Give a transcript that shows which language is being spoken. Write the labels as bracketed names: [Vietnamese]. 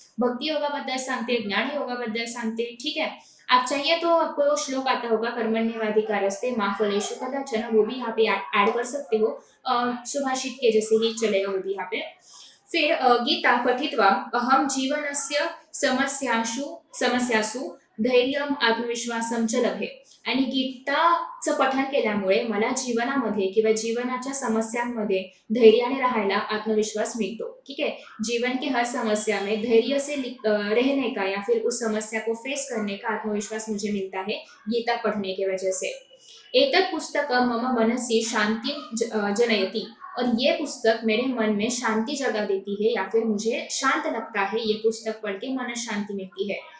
[Marathi] भक्ति योगाबद्दल सांगते, ज्ञान योगाबद्दल सांगते। [Hindi] ठीक है, आप चाहिए तो आपको वो श्लोक आता होगा, [Sanskrit] कर्मण्येवाधिकारस्ते मा फलेषु कदाचन, [Hindi] वो भी यहाँ पे ऐड कर सकते हो। सुभाषित के जैसे ही चलेगा वो भी यहाँ पे। फिर [Sanskrit] गीता पठित्वा अहम जीवनस्य समस्यासु धैर्यम आत्मविश्वासम च लभे। [Marathi] आणि गीताचं पठन केल्यामुळे मला जीवनामध्ये किंवा जीवनाच्या समस्यांमध्ये धैर्याने राहायला आत्मविश्वास मिलतो। [Hindi] ठीक है, जीवन की हर समस्या में धैर्य से रहने का या फिर उस समस्या को फेस करने का आत्मविश्वास मुझे मिलता है गीता पढ़ने की वजह से। [Sanskrit] एतत् पुस्तक मम मनसि शांति जनयति। [Hindi] और ये पुस्तक मेरे मन में शांति जगा देती है या फिर मुझे शांत लगता है, ये पुस्तक पढ़ के मन शांति मिलती है।